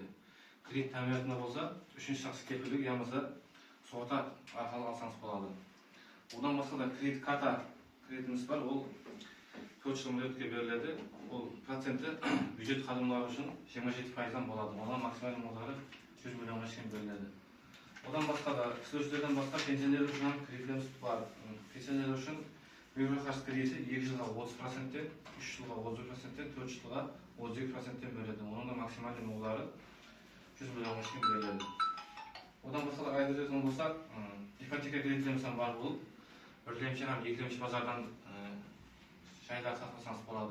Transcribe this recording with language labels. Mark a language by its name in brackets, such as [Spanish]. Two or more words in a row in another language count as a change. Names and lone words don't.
[Uzbek] Kredit ta'minotida bo'lsa, 3-shaxs kepillik ya'ni sug'urta orqali olsangiz bo'ladi. Undan boshqa da kredit karta kreditimiz bor. U 4 yil muddatga beriladi. U protsenti byudjet xodimlari uchun 27% dan bo'ladi. Uning maksimal miqdori 100 millionga chiqib beriladi. Odan başqa da işlevchilardan başqa pensionerlar uchun ham kreditlarimiz bor. Pensionerlar uchun mikroqarz krediti 2 yilga 30%, 3 yilga 30%, 4 yilga 32% beriladi. Onun da maksimal miqdori 100 millionga chiqib beriladi. Odan başqa da aytib o'tgan bo'lsak, ipoteka kreditlarimiz ham bor bo'lib, birlamchi ham ikkilamchi bozordan shaylar saqlasangiz bo'ladi.